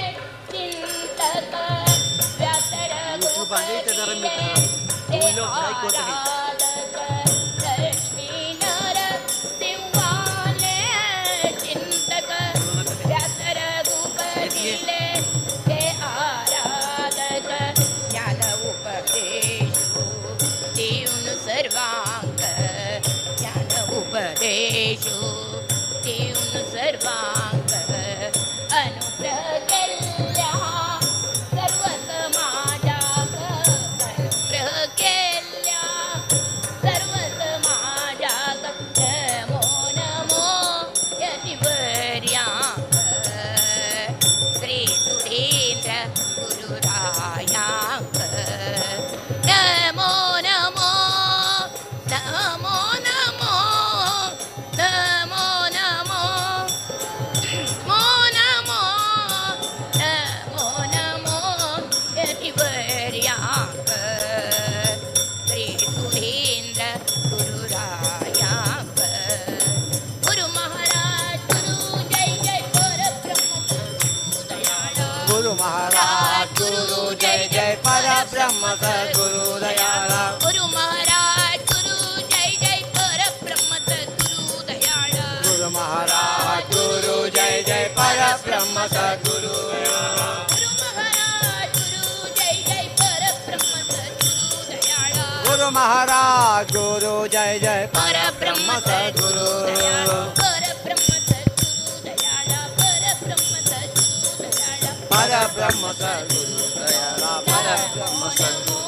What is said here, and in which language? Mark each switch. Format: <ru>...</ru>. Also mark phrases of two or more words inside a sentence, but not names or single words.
<kok>चिंतक चिंतक व्यासर गुपदिले ते आराधक ज्ञान उपदेशो देऊन सर्वांक ज्ञान उपदेशो देऊन सर्वांक अनुग्रह केल्या सर्व समाजाक अनुग्रह केल्या सर्व समाजाक नमो नमो यतिवर्याक श्री सुधींद्र गुरुरायाक नमो नमो नमो नमो नमो नमो नमो नमो नमो नमो यतिवर्याक श्री सुधींद्र गुरुरायाक</kok> <mr>गुरु महाराज गुरु जय जय परब्रह्म दयाळ गुरु महाराज गुरु जय जय परब्रह्म सद्गुरु दयाला गुरु महाराज गुरु जय जय परब्रह्म सद्गुरु दयाळ गुरु महाराज गुरु जय जय परब्रह्म सद्गुरु दयाला गुरु महाराज गुरु जय जय परब्रह्म सद्गुरु दयाळ गुरु महाराज गुरु जय जय परब्रह्म सद्गुरु दयाळ परब्रह्म सद्गुरु दयाळ परब्रह्म सद्गुरु दयाळ परब्रह्म सद्गुरु दयाला परब्रह्म सद्गुरु</mr>